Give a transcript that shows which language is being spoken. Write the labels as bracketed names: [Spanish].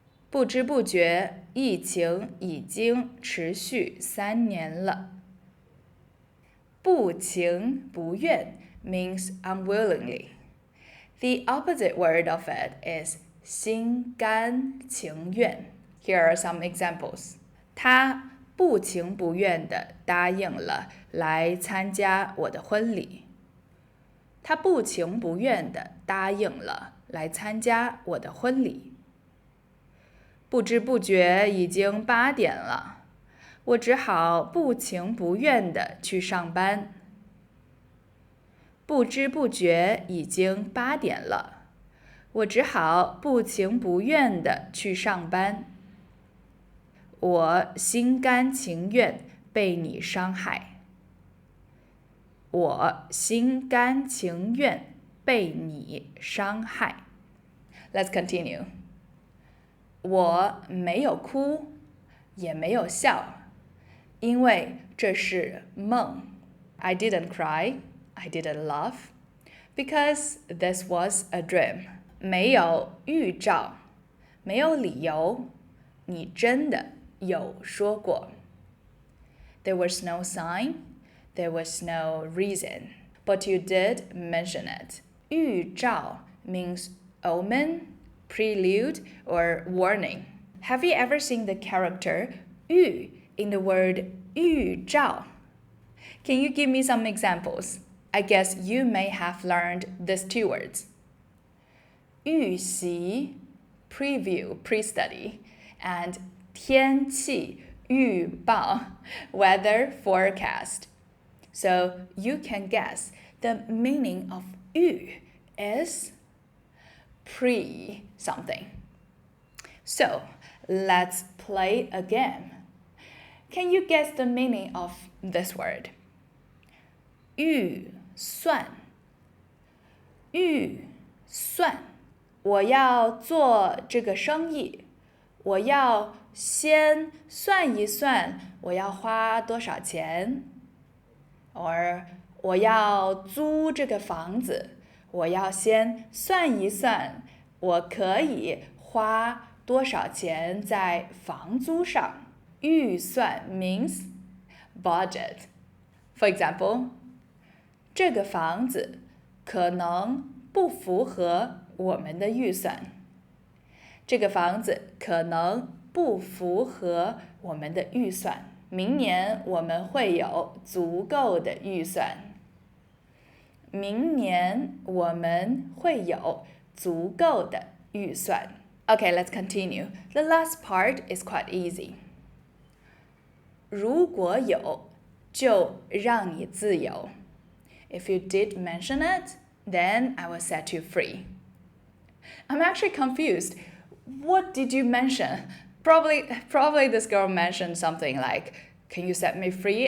[Chinese] 不知不觉，疫情已经持续3年了。 [English] 不情不愿 means unwillingly. The opposite word of it is 心甘情愿. Here are some examples. [Chinese] 他不情不愿地答应了来参加我的婚礼。他不情不愿地答应了来参加我的婚礼。不知不觉已经8点了，我只好不情不愿地去上班。不知不觉已经8点了，我只好不情不愿地去上班。我心甘情愿被你伤害。我心甘情愿被你伤害。 [English] Let's continue. [Chinese] 我没有哭，也没有笑，因为这是梦。 [English] I didn't cry, I didn't laugh, because this was a dream. [Chinese] 没有预兆，没有理由，你真的有说过。 [English] There was no sign, there was no reason, but you did mention it. 预兆 means omen, prelude, or warning. Have you ever seen the character 预 in the word 预兆? Can you give me some examples? I guess you may have learned these 2 words. 预习 preview, pre-study, and 天气预报 weather forecast. So you can guess the meaning of 预 is pre something. So let's play a game. Can you guess the meaning of this word? [Chinese] 预算，预算，我要做这个生意，我要先算一算我要花多少钱 ，or 我要租这个房子，我要先算一算我可以花多少钱在房租上。 [English] 预算 means budget. For example, [Chinese] 这个房子可能不符合我们的预算。这个房子可能不符合我们的预算。明年我们会有足够的预算。明年我们会有足够的预算。 [English] Okay, let's continue. The last part is quite easy. 如果有，就让你自由。 If you did mention it, then I will set you free. I'm actually confused. What did you mention? Probably this girl mentioned something like, "Can you set me free?